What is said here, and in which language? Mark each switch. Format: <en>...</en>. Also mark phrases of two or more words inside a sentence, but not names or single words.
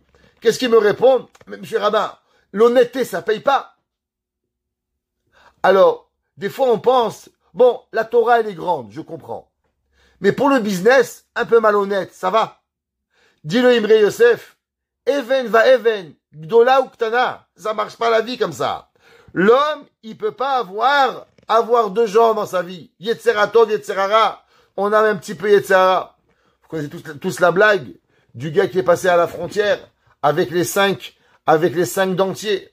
<fr>Qu'est-ce qu'il me répond? Mais monsieur le rabbin, l'honnêteté, ça paye pas. Alors, des fois on pense, bon, la Torah elle est grande, je comprends. Mais pour le business, un peu malhonnête, ça va. Dis le Imre Yosef,</fr> <he>אבן ואבן, גדולה וקטנה.</he> <fr>Ça marche pas la vie comme ça. L'homme, il peut pas avoir deux genres dans sa vie.</fr> <he>יצר הטוב, יצר הרע.</he> <fr>On a un petit peu Yetzerara. Vous connaissez tous la blague du gars qui est passé à la frontière avec les cinq dentiers.</fr>